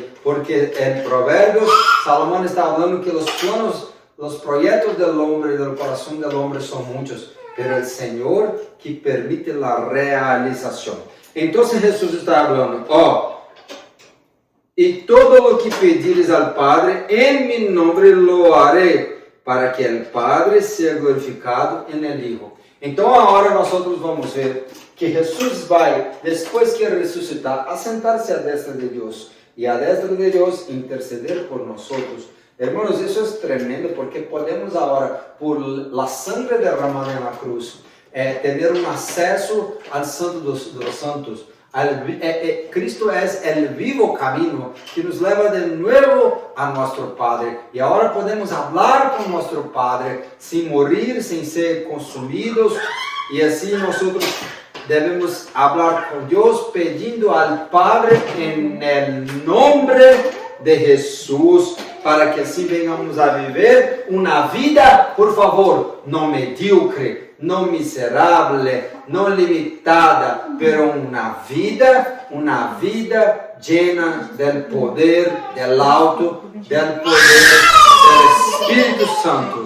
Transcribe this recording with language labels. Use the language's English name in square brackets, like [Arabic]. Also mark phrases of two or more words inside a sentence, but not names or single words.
[Portuguese] Porque em Provérbios, Salomão está falando que os planos, os projetos do homem e do coração do homem são muitos, pero o Senhor que permite a realização. Então Jesus está falando, e todo o que pedires ao Padre, em meu nome [Spanish] lo haré, [Portuguese] para que o Padre seja glorificado em [Spanish] el Hijo. [Portuguese] Então agora nós vamos ver que Jesus vai, depois que ressuscitar, assentar-se à destra de Deus, e à destra de Deus interceder por nós. Hermanos, isso é tremendo, porque podemos agora, [Spanish] por la sangre derramada [Portuguese] na cruz, ter um acesso ao Santo dos Santos, [Spanish] Cristo es el vivo camino que nos lleva de nuevo a nuestro Padre. Y ahora podemos hablar con nuestro Padre sin morir, sin ser consumidos. Y así nosotros debemos hablar con Dios pidiendo al Padre en el nombre de Jesús, para que así vengamos a vivir una vida, por favor, no mediocre, no miserable, no limitada, pero una vida llena del poder del alto, del poder del Espíritu Santo.